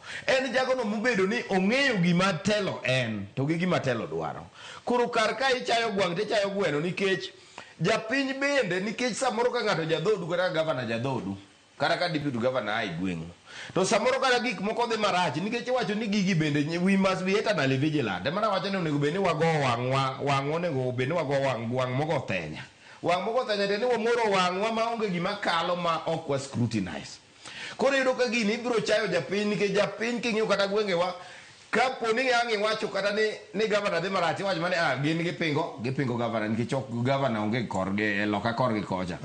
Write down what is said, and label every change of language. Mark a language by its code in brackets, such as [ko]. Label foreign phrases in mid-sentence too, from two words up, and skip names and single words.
[luo] En jagono mobedo ni ong'eyo gima telo en to gi gima telo dwaro. Koro kar ka ichayo gwang' tichayo gweno nikech japiny bende nikech samoro ka ng'ato jadhodu kata gavana jadhodu kata ka [en] deputy governor [luo] ai gweng'u to samoro kata gik moko dhi marach nikech iwacho ni gigi bende [en] we must be eternally vigilant. [luo] Mana wacho ni onego bed ni wago wang'wa onego bed ni wago wang' mogo thenya. Wang' mogo thenya ni wamoro wang'wa maonge gima kalo ma ok wa scrutinize. Koro yudo ka gini ibiro chayo japiny nikech japiny king'iyo kata gwengewa kapo ni ang' iwacho kata ni gavana dhi marach iwacho mane gin gipingo gavana nikech ok gavana onge korgi loka korgi kocha.